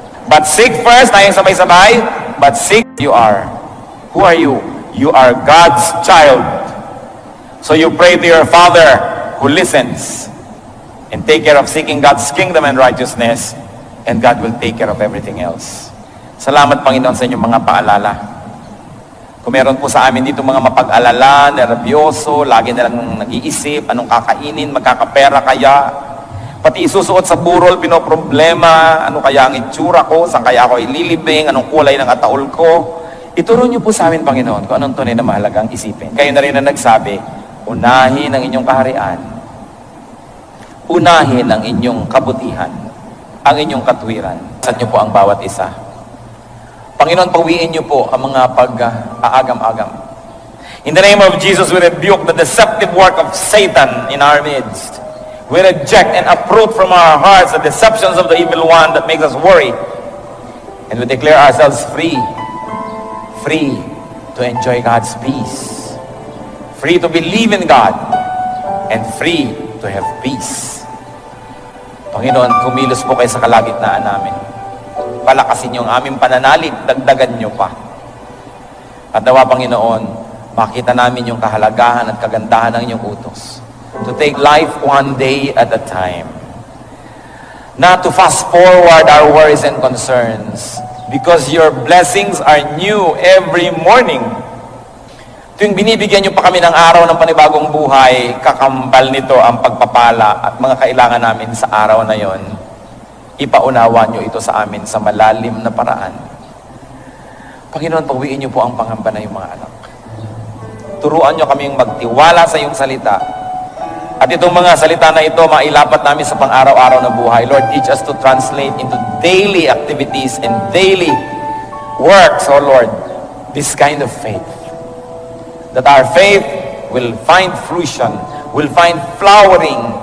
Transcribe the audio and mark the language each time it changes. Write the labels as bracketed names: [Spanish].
[English] But seek first, [Filipino] tayong sabay-sabay. [English] But seek, you are. Who are you? You are God's child. So you pray to your Father who listens and take care of seeking God's kingdom and righteousness, and God will take care of everything else. [Filipino] Salamat, Panginoon, sa inyong mga paalala. Kung meron po sa amin dito mga mapag-alala, nervyoso, lagi nilang nag-iisip, anong kakainin, magkakapera kaya, pati isusuot sa burol, pinoproblema, ano kaya ang itsura ko, saan kaya ako ililibing, anong kulay ng ataol ko. Ituro niyo po sa amin, Panginoon, kung anong tunay na mahalagang isipin. Kayo na rin na nagsabi, unahin ang inyong kaharian, unahin ang inyong kabutihan, ang inyong katwiran. Saan niyo po ang bawat isa. Panginoon, pawiin niyo po ang mga pag-aagam-agam. [English] In the name of Jesus, we rebuke the deceptive work of Satan in our midst. We reject and uproot from our hearts the deceptions of the evil one that makes us worry. And we declare ourselves free. Free to enjoy God's peace. Free to believe in God. And free to have peace. [Filipino] Panginoon, kumilos po kayo sa kalagitnaan namin. Palakasin niyo ang aming pananalig. Dagdagan niyo pa. At nawa, Panginoon, makita namin yung kahalagahan at kagandahan ng inyong utos. [English] To take life one day at a time. Not to fast forward our worries and concerns, because your blessings are new every morning. [Filipino] Tuwing binibigyan niyo pa kami ng araw ng panibagong buhay, kakambal nito ang pagpapala at mga kailangan namin sa araw na yon. Ipaunawa niyo ito sa amin sa malalim na paraan. Panginoon, pawiin niyo po ang pangamba na yung mga anak. Turuan niyo kaming magtiwala sa iyong salita. At itong mga salita na ito, mailapat namin sa pang-araw-araw na buhay. [English] Lord, teach us to translate into daily activities and daily works, oh Lord, this kind of faith. That our faith will find fruition, will find flowering